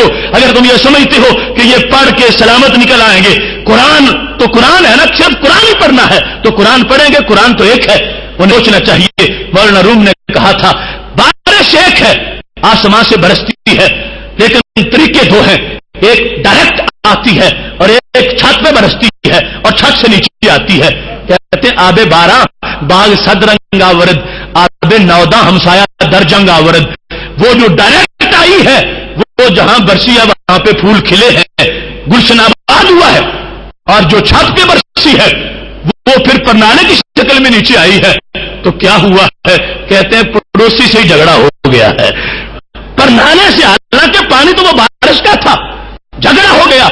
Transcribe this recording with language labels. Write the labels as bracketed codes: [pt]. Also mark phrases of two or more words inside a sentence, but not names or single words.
[ur] اگر تم یہ سمجھتے ہو کہ یہ پڑھ کے سلامت نکل آئیں گے، قرآن تو قرآن ہے نا، صرف قرآن ہی پڑھنا ہے تو قرآن پڑھیں گے، قرآن تو ایک ہے۔ انہیں سوچنا چاہیے، مولانا روم نے کہا تھا بارش ایک ہے، آسمان سے برستی ہے، لیکن طریقے دو ہیں، ایک ڈائریکٹ آتی ہے اور ایک چھت پہ برستی ہے اور چھت سے نیچے آتی ہے۔ [fa] کہتے ہیں آب بارہ باغ صد رنگ آورد، آب نودا ہمسایا در جنگ آورد۔ [ur] وہ جو ڈائریکٹ آئی ہے وہ جہاں برسی ہے وہاں پہ پھول کھلے ہیں، گلشن آباد ہوا ہے، اور جو چھت پہ برسی ہے وہ پھر پرنالے کی شکل میں نیچے آئی ہے تو کیا ہوا ہے؟ کہتے ہیں پڑوسی سے ہی جھگڑا ہو گیا ہے، پرنالے سے، حالانکہ پانی تو وہ بارش کا تھا، جھگڑا ہو گیا۔